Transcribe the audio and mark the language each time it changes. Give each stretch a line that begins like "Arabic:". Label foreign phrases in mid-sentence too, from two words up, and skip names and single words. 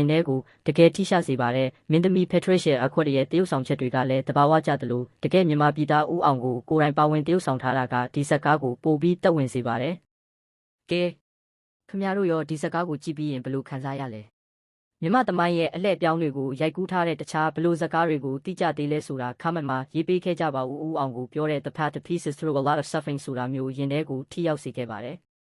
Burmese: ထဲကိုတကယ်ထိရှာစေပါတယ်မင်းသမီးဖက်ထရစ်ရှယ်အခွက်ရဲ့တရုပ်ဆောင်ချက်တွေကလည်းတဘာဝကျသလိုတကယ်မြန်မာပြည်သားဦးအောင်ကိုကိုယ်တိုင်ပါဝင်တရုပ်ဆောင်ထားတာကဒီဇက်ကားကိုပိုပြီးတက်ဝင်စေပါတယ်ကဲခင်ဗျားတို့ရောဒီဇက်ကားကိုကြည့်ပြီးရင်ဘယ်လိုခံစားရလဲမြန်မာသမိုင်းရဲ့အလှည့်ပြောင်းတွေကိုရိုက်ကူးထားတဲ့တခြားဘလိုဇက်ကားတွေကိုတိကျသေးလဲဆိုတာခမန့်မှာရေးပေးခဲ့ကြပါဦးအောင်ကိုပြောတဲ့
English: The Path to Peace is through a lot of suffering
Burmese: ဆိုတာမျိုးရင်ထဲကိုထိရောက်စေခဲ့ပါတယ်